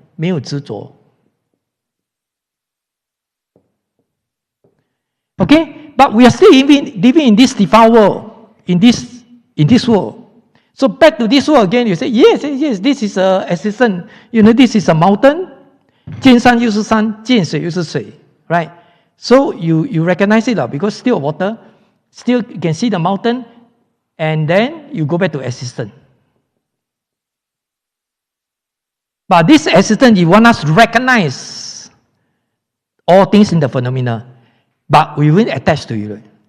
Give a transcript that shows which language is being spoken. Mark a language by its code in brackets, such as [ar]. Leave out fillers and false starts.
[zh] 没有执着. [en] Okay? But we are still living in this defiled world, in this world. So back to this world again, you say, yes, this is a existence. You know, this is a mountain. [zh] 见山又是山，见水又是水, [en] right? So you recognize it because still water, still you can see the mountain, and then you go back to existence. But this existence, you want us to recognize all things in the phenomena, but we will attach to it.